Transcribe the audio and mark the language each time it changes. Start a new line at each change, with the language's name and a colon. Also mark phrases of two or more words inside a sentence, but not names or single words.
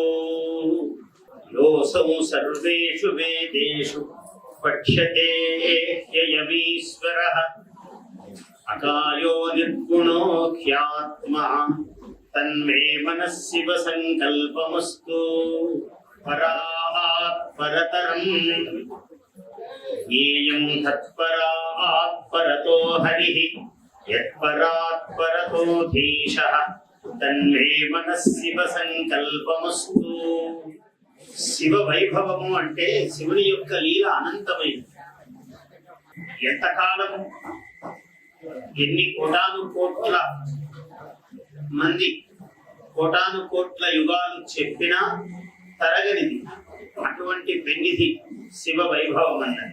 Sanskrit: योऽसौ सर्वेषु वेदेषु पठ्यते ह्ययमीश्वरः अकायो निर्गुणो ह्यात्मा तन्मे मनः शिवसङ्कल्पमस्तु। परात् परतरम् ज्ञेयं तत्परात् परतो हरिः यत्परात् परतो धीशः तन्मे मनः शिवसङ्कल्पमस्तु।
Telugu: శివ వైభవము అంటే శివుని యొక్క లీల అనంతమైనది. ఎంతకాలం ఎన్ని కోటాను కోట్ల మంది కోటాను కోట్ల యుగాలు చెప్పినా తరగనిది అటువంటి పెన్నిధి శివ వైభవం అన్నది.